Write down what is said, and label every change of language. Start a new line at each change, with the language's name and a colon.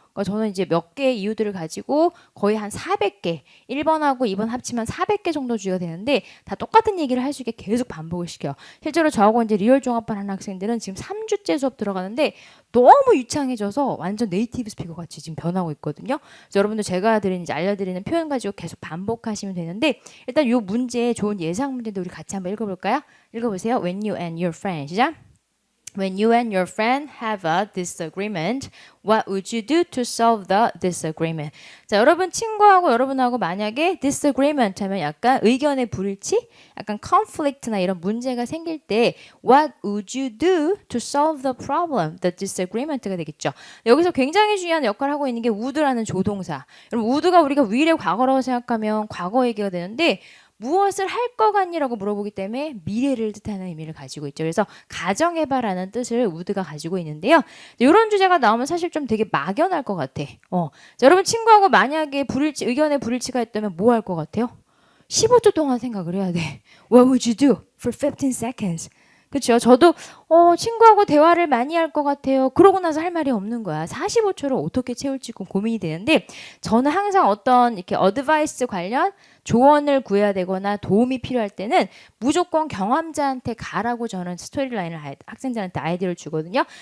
Korean: 그러니까 저는 이제 몇 개의 이유들을 가지고 거의 한 400개, 1번하고 2번 합치면 400개 정도 주의가 되는데 다 똑같은 얘기를 할 수 있게 계속 반복을 시켜요. 실제로 저하고 이제 리얼 종합반 하는 학생들은 지금 3주째 수업 들어가는데 너무 유창해져서 완전 네이티브 스피커 같이 지금 변하고 있거든요. 그래서 여러분들 제가 이제 알려드리는 표현 가지고 계속 반복하시면 되는데 일단 이 문제 좋은 예상 문제도 우리 같이 한번 읽어볼까요? 읽어보세요.
English: When you and your friend
Korean: 시작.
English: When you and your friend have a disagreement, what would you do to solve the disagreement?
Korean: 자, 여러분 친구하고 여러분하고 만약에 disagreement 하면 약간 의견의 불일치, 약간 conflict나 이런 문제가 생길 때
English: what would you do to solve the problem?
Korean: The disagreement가 되겠죠. 여기서 굉장히 중요한 역할을 하고 있는 게 would라는 조동사. 여러분 would가 우리가 위의 과거라고 생각하면 과거 얘기가 되는데 무엇을 할 것 같니라고 물어보기 때문에 미래를 뜻하는 의미를 가지고 있죠. 그래서 가정해봐라는 뜻을 우드가 가지고 있는데요. 이런 주제가 나오면 사실 좀 되게 막연할 것 같아. 자, 여러분 친구하고 만약에 의견의 불일치가 있다면 뭐 할 것 같아요? 15초 동안 생각을 해야 돼.
English: What would you do for 15 seconds?
Korean: 그렇죠. 저도 친구하고 대화를 많이 할 것 같아요. 그러고 나서 할 말이 없는 거야. 45초를 어떻게 채울지 고민이 되는데 저는 항상 어떤 이렇게 어드바이스 관련 조언을 구해야 되거나 도움이 필요할 때는 무조건 경험자한테 가라고 저는 스토리라인을 학생들한테 아이디어를 주거든요.